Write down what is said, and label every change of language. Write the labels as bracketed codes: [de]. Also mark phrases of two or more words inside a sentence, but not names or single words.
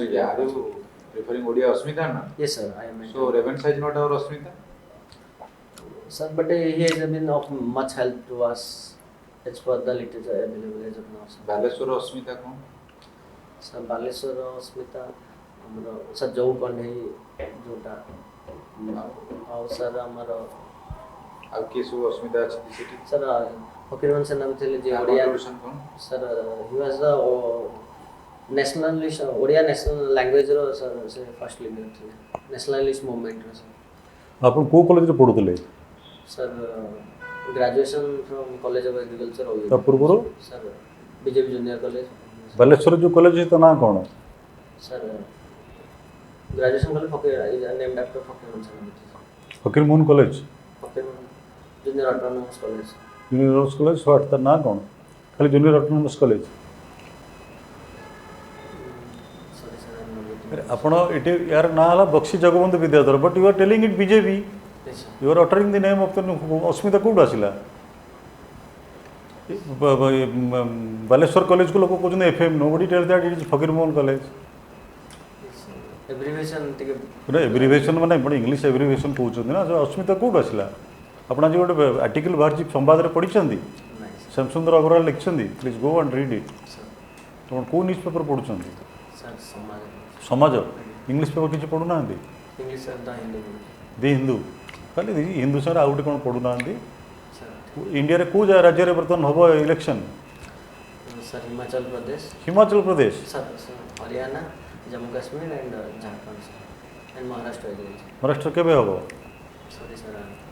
[en] Yeah, are you preferring Odia Asmita na? Yes, sir, I am. So Revensa is not our Asmita? Sir, but he has been of much help to us as per the literature available as of now, sir. Baleswar Asmita कौन? Sir, Baleswar Asmita, [or] ଆମର sir ଯୋଉ କଣ୍ଢେଇ ଯୋଉଟା ଆଉ sir ଆମର ଆଉ କିଏ ସବୁ ଅସ୍ମିତା ଅଛନ୍ତି ସେଠି? sir ଫକୀରମୋହନ ସେନାପତି ଥିଲେ ଯେ ଓଡ଼ିଆ sir [en] he was the nationalist [or] ଓଡ଼ିଆ [en] national language [or] ର sir ସେ [en] first leader [or] ଥିଲେ [en] nationalist movement [or] ର sir. ଆପଣ କୋଉ କଲେଜରେ ପଢୁଥିଲେ? [en] Sir, graduation from College of Agriculture. [or] ତା ପୂର୍ବରୁ? [en] Sir, BJP Junior College. [or] ବାଲେଶ୍ୱର ଯେଉଁ କଲେଜ ଅଛି ତା ନାଁ କ'ଣ? [en] Sir, graduation college is named after Fakirmohan Senapati. [or] ଫକୀରମୋହନ କଲେଜ? [en] Fakirmohan Junior Autonomous College. Junior Autonomous College what, [or] ତା ନାଁ କ'ଣ? ଖାଲି [en] Junior Autonomous College? Sorry, sir, I am not getting. [or] ଆପଣ ଏଠି ୟାର ନାଁ ହେଲା ବକ୍ସି ଜଗବନ୍ଧୁ ବିଦ୍ୟାଧର, [en] But you are telling it BJP. Yes, sir. You are uttering the name of the [or] ଅସ୍ମିତା କୋଉଠୁ ଆସିଲା? ବାଲେଶ୍ୱର କଲେଜକୁ ଲୋକ କହୁଛନ୍ତି ଏଫ୍ଏମ୍, [en] nobody tells that it is ଫକୀରମୋହନ କଲେଜ। Yes, sir. Abbreviation ଟିକେ [or] ଗୋଟେ ଏବ୍ରିଭିଏସନ୍ ମାନେ ଆପଣ [en] English abbreviation [or] କହୁଛନ୍ତି ନା, ଅସ୍ମିତା କୋଉଠୁ ଆସିଲା? ଆପଣ ଆଜି ଗୋଟେ ଆର୍ଟିକଲ ବାହାରିଛି ସମ୍ବାଦରେ ପଢ଼ିଛନ୍ତି? ନାଇଁ sir. ଶ୍ୟାମସୁନ୍ଦର ଅଗ୍ରୱାଲ ଲେଖିଛନ୍ତି, [en] please go and read it. Sir. [or] ଆପଣ କେଉଁ [en] news paper [or] ପଢ଼ୁଛନ୍ତି? [en] Sir, ସମାଜ [or] ସମାଜ? [en] English paper [or] କିଛି ପଢ଼ୁନାହାନ୍ତି? [en] English sir, the Hindu. [or] ଦି ହିନ୍ଦୁ? ଖାଲି ହିନ୍ଦୁ ସାଙ୍ଗରେ ଆଉ ଗୋଟେ କ'ଣ ପଢ଼ୁନାହାନ୍ତି? [en] Sir. [or] ଇଣ୍ଡିଆରେ କେଉଁ ରାଜ୍ୟରେ ବର୍ତ୍ତମାନ ହେବ ଇଲେକ୍ସନ୍? [en] Sir, Himachal Pradesh. [or] ହିମାଚଳ ପ୍ରଦେଶ? [en] Sir, Haryana, Jammu Kashmir and Jharkhand, sir. And Maharashtra as well, sir. [or] ମହାରାଷ୍ଟ୍ର କେବେ ହେବ? [en] Sorry, sir.